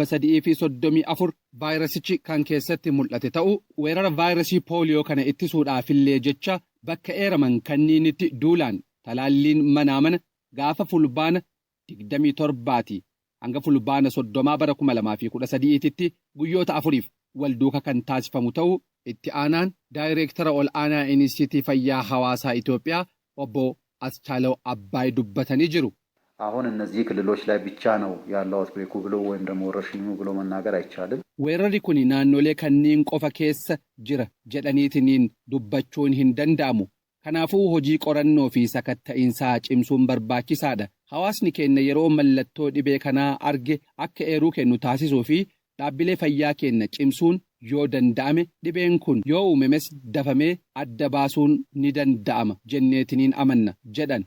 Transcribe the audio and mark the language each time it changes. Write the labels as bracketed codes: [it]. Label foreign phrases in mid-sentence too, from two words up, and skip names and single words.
[om] 334 vaayirasichi kan keessatti mul'ate ta'uu weerara vaayirasii pooliyoo kana ittisuudhaafillee jecha bakka eeraman kanniinitti duulaan talaalliin manaa mana gaafa fulbaana 27 hanga fulbaana 30 bara 2013tti guyyoota 4 wal duuka kan taasifamu ta'uu itti aanaan daayireektara ol aanaa Inistituutii Fayyaa Hawaasaa Itoophiyaa obbo Aschaalaw Abbaay dubbatanii jiru. [am] አሁን እነዚህ ክልሎች ላይ ብቻ ነው ያለው አውትብሬኩ ብሎ ወይም ደግሞ ወረርሽኙ ብሎ መናገር አይቻልም። [om] weerarri kun naannolee kanneen qofa keessa jira jedhaniitiin dubbachuun hin danda'amu. Kanaafuu hojii qorannoo fi sakatta'iinsaa cimsuun barbaachisaadha. Hawaasni keenya yeroo mallattoo dhibee kanaa arge akka eeruu kennu taasisuu fi dhaabbilee fayyaa keenya cimsuun yoo danda'ame dhibeen kun yoo uumames dafamee adda baasuun ni danda'ama jenneetiniin amanna jedhan.